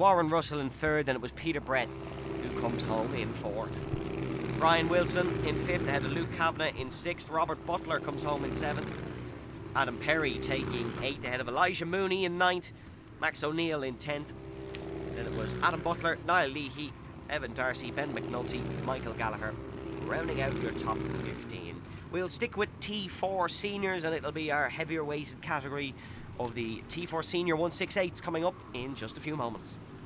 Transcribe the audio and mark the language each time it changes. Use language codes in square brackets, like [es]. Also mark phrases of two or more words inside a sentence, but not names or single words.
[en] Warren Russell in third. Then it was Peter Brett who comes home in fourth. Brian Wilson in 5th, ahead of Luke Kavanagh in 6th. Robert Butler comes home in 7th. Adam Perry taking 8th, ahead of Elijah Mooney in 9th. Max O'Neill in 10th. Then it was Adam Butler, Niall Leahy, Evan Darcy, Ben McNulty, Michael Gallagher, rounding out your top 15. We'll stick with T4 Seniors, and it'll be our heavier weighted category of the T4 Senior 168s coming up in just a few moments.